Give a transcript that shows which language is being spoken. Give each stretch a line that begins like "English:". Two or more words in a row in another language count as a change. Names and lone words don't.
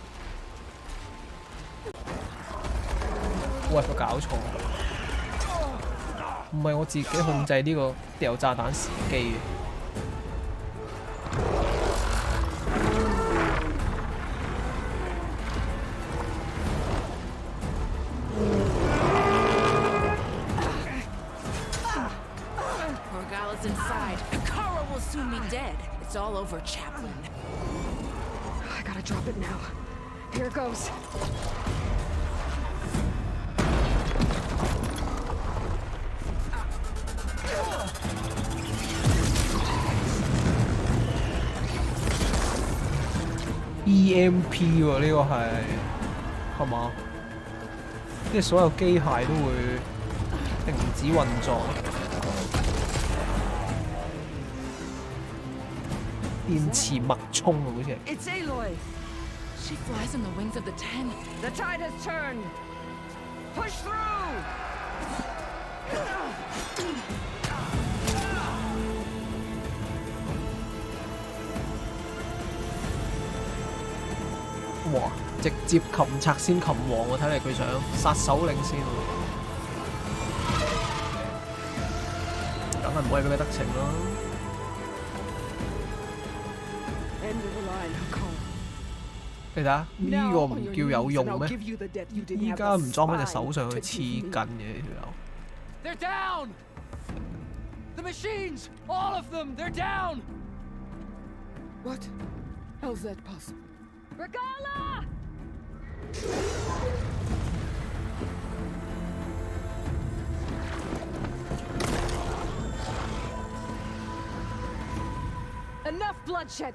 Cantonese: 喂，有冇搞錯？唔係我自己控制呢個掉炸彈時機嘅。
English: Morgala's inside. Akara will soon be dead. It's all over, Chaplain. I gotta drop it now. Here it goes.
Cantonese: EMP 喎，呢個係嘛？即係所有機械都會停止運作。電磁脈衝啊，好似係。
English: It's Aloy. She flies on the wings of the Ten. The tide has turned. Push through. 哇！
Cantonese: 直接擒賊先擒王喎，睇嚟佢想殺首領先喎，梗係唔可以俾佢得逞啦。
English: End of the line, Akara.
Cantonese: 你睇下呢個唔叫有用咩？依家唔裝喺隻手上去黐筋嘅呢條友。
English: They're down! The machines! All of them! They're down! What? How's that possible? Regala! Enough bloodshed!